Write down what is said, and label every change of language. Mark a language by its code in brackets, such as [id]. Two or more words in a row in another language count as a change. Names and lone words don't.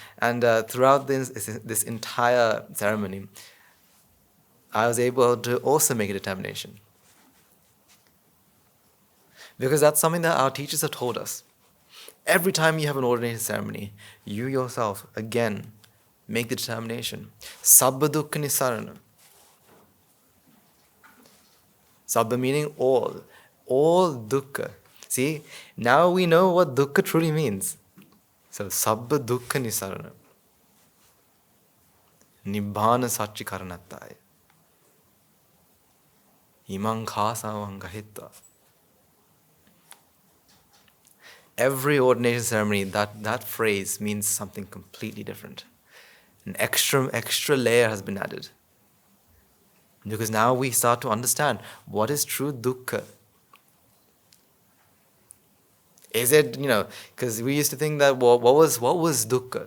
[en] And throughout this entire ceremony, I was able to also make a determination. Because that's something that our teachers have told us. Every time you have an ordination ceremony, you yourself, again, make the determination. [pi] Sabba dukkha nisarana. Sabba [en] meaning all. All dukkha. See, now we know what dukkha truly means. So, [pi] sabba dukkha nisarana. Nibbana satchikaranattai. Imang khasavang gahitta. [en] Every ordination ceremony, that phrase means something completely different. An extra layer has been added. Because now we start to understand what is true dukkha. Is it, because we used to think that what was dukkha?